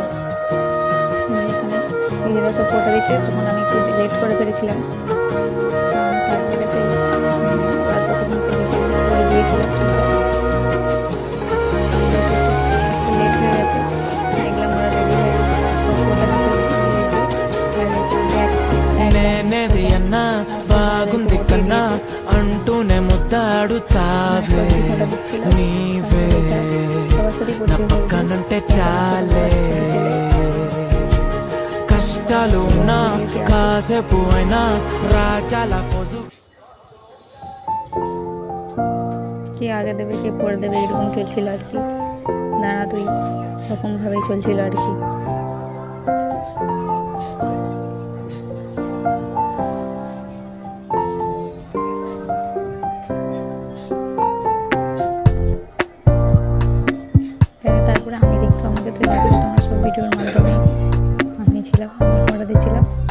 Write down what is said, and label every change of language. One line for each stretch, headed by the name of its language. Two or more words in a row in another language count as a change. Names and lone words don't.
Bangla: এখানে দিদিরা সব ফটো দিচ্ছে, তখন আমি একটু লেট করে ফেলেছিলাম। তারপরে সেই রাতে তোমাকে বলে দিয়েছিলাম, লেট হয়ে গেছে। দেখলাম ওরা রেডি হয়ে
Telugu: బాగుంది కన్నా అంటూనే ముద్దాడుతావే నీవే నా పక్కనుంటే చాలే కష్టాలు ఉన్నా కాసేపు అయినా రాజాల ఫోజు
Bangla: কে আগে দেবে কে পরে দেবে এরকম চলছিল আর কি। দাঁড়া তুই এরকমভাবেই চলছিল আর কি। তারপরে আমি দেখতো আমাকে তো তোমার সব ভিডিওর মাধ্যমে আমি ছিলাম, আমি পড়া দিয়েছিলাম।